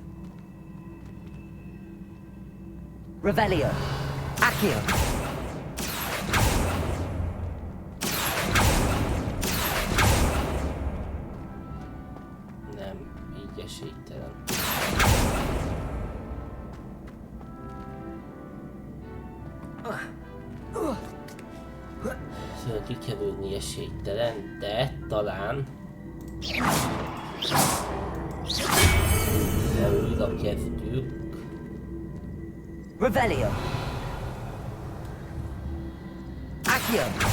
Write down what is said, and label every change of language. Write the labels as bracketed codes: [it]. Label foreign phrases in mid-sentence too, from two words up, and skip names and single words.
[hu] Revelio. Accio. Nem, így esélytelen. Szóval kikerülni esélytelen, de talán... De újra kezdjük. Revelio. Accio.